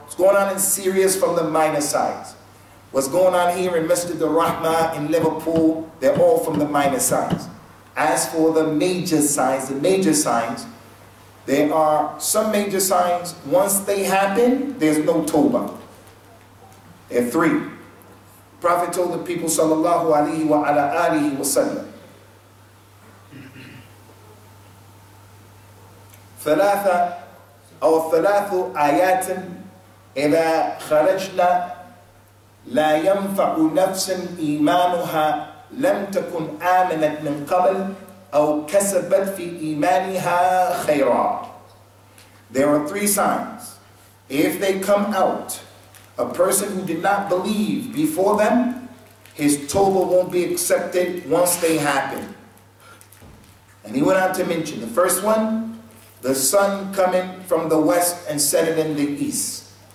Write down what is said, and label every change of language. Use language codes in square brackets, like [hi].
[en] What's going on in Syria is from the minor signs. What's going on here in Masjid Rahma in Liverpool, they're all from the minor signs. As for the major signs, there are some major signs, once they happen, there's no tawbah. There are 3. The Prophet told the people, sallallahu alayhi wa ala alihi wa sallam, [ar] ثلاث آيات إذا خرجنا لا ينفع نفسا إيمانها لم تكن آمنت من قبل أو كسبت في إيمانها خيرا. [en] There are 3 signs. If they come out, a person who did not believe before them, his tawbah won't be accepted once they happen. And he went on to mention the first one, the sun coming from the west and setting in the east.